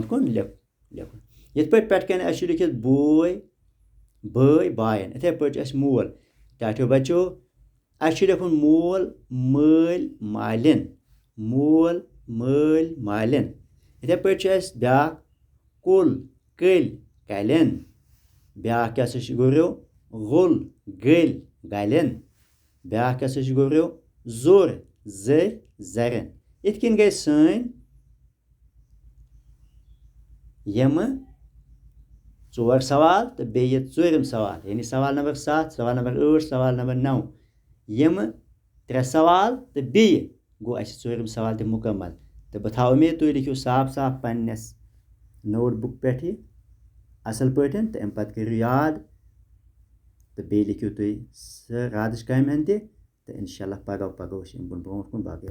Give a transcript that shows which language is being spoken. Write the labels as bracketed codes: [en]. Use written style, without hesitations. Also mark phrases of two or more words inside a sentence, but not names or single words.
[ks] کُن لیکھُن یِتھ پٲٹھۍ پٮ۪ٹھ کَنۍ اَسہِ چھُ لیکھِتھ بوے بٲے بایَن یِتھَے پٲٹھۍ چھُ اَسہِ مول ٹاٹھیو بَچو اَسہِ چھُ لیکھُن مول مٲلۍ مالٮ۪ن مول مٲلۍ مالٮ۪ن یِتھَے پٲٹھۍ چھُ اَسہِ بیٛاکھ کُل کٔلۍ کَلٮ۪ن بیٛاکھ کیٛاہ سا چھُ گُریو غُل گٔلۍ گَلٮ۪ن بیٛاکھ کیٛاہ سا چھُ گُریو زوٚر زٔرۍ زَرٮ۪ن یِتھ کٔنۍ گٔے سٲنۍ یِمہٕ 4 سوال تہٕ بیٚیہِ 4م سوال یعنی سوال نمبر 7 سوال نمبر 8 سوال نمبر 9 یِمہٕ 3 سوال تہٕ بیٚیہِ گوٚو اَسہِ 4م سوال تہِ مُکمل تہٕ بہٕ تھاوٕ اُمید تُہۍ لیکھِو صاف صاف پنٛنِس نوٹ بُک پٮ۪ٹھ یہِ اَصٕل پٲٹھۍ تہٕ اَمہِ پَتہٕ کٔرِو یاد تہٕ بیٚیہِ لیکھِو تُہۍ راتٕچ کامہِ ہن تہِ تہٕ [ar] اِنشاء اللہ [ks] پَگاہ أسۍ اَمہِ برونٛٹھ کُن باقٕے